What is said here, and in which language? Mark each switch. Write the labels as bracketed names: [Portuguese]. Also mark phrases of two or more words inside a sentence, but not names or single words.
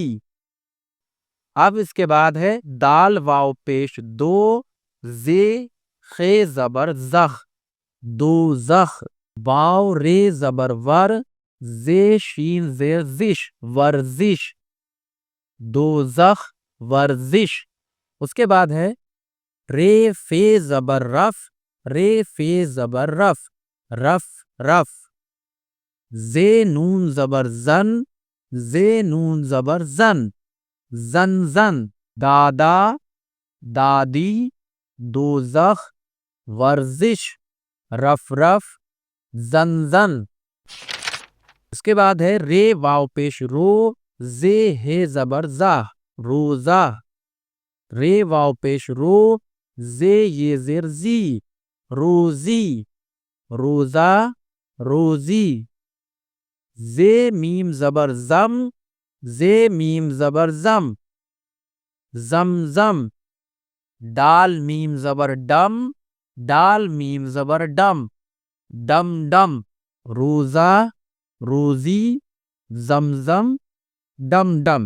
[Urdu] اب اس کے بعد ہے دال واو پیش دو، زے خے زبر زخ، دوزخ، واو رے زبر ور، زے شین زیر زش، ورزش، دوزخ، ورزش۔ اس کے بعد ہے رے فے زبر رف، رے فے زبر رف، رف، رف، زے نون زبر زن، زے نون زبر زن، زن، زن، دادا، دادی، دوزخ، ورزش، رف، رف، زن، زن۔ اس کے بعد ہے رے واو پیش رو، زے ہے زبر زا، روزہ، رے واو پیش رو، زے یہ زیر زی، روزی، روزہ، روزی، زے میم زبر زم، زے میم زبر زم، زمزم، ڈال میم زبر ڈم، ڈال میم زبر ڈم، ڈم، ڈم، روزہ، روزی، زمزم، ڈم، ڈم۔